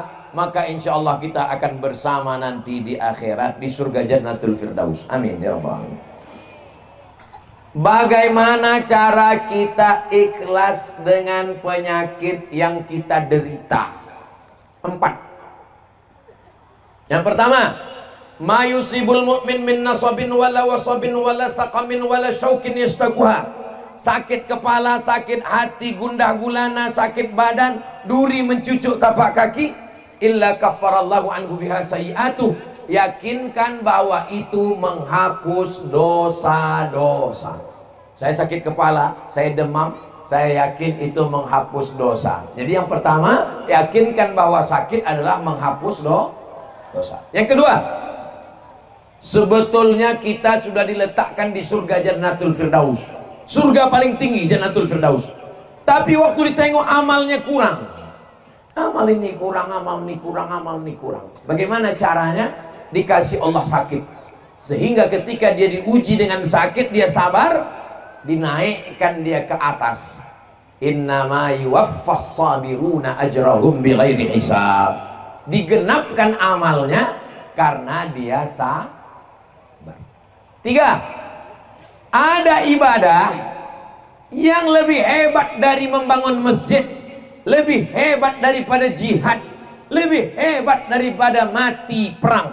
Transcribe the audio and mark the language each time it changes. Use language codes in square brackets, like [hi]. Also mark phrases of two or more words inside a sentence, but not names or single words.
[id] Maka [ar] إن شاء الله [id] kita akan bersama nanti di akhirat di surga Jannatul Firdaus. [ar] آمين يا رب العالمين. [id] Bagaimana cara kita ikhlas dengan penyakit yang kita derita? 4. Yang pertama, [ar] ما يصيب المؤمن من نصب ولا وصب ولا سقم ولا شوك يشاكها. [id] Sakit kepala, sakit hati, gundah gulana, sakit badan, duri mencucuk tapak kaki, [ar] إلا كفر الله عنه بها سيئاته. [id] Yakinkan bahwa itu menghapus dosa-dosa. Saya sakit kepala, saya demam, saya yakin itu menghapus dosa. Jadi yang pertama, yakinkan bahwa sakit adalah menghapus dosa. Yang kedua, sebetulnya kita sudah diletakkan di surga Jannatul Firdaus. Surga paling tinggi, Jannatul Firdaus. Tapi waktu ditengok amalnya kurang. Amal ini kurang, amal ini kurang, amal ini kurang. Bagaimana caranya? Dikasih Allah sakit. Sehingga ketika dia diuji dengan sakit, dia sabar, dinaikkan dia ke atas. [ar] إنما يوفى الصابرون أجرهم بغير حساب. [id] Digenapkan amalnya karena dia sabar. 3. Ada ibadah yang lebih hebat dari membangun masjid, lebih hebat daripada jihad, lebih hebat daripada mati perang.